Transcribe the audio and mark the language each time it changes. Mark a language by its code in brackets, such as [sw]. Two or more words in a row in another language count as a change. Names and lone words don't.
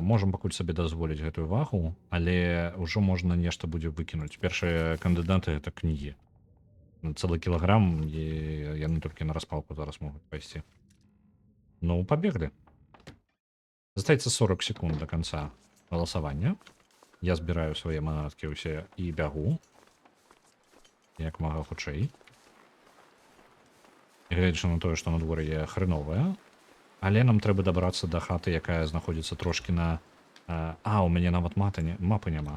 [uk] Можемо покуль собі дозволити гэтую вагу, але вже можна нешта буде викинути. Перші кандидати – це книги. Цілий кілограм, і яны тільки на розпалку зараз можуть пойти. Ну, побігли. Застається 40 секунд до конца голосування. Я збираю свої манатки усі і бягу. [be] Як мага хутчэй. [uk] Глядячи на те, що на дворі є хренове. Але нам треба добратися до хати, яка знаходиться трошки на... А, у мене навіть мапи нема.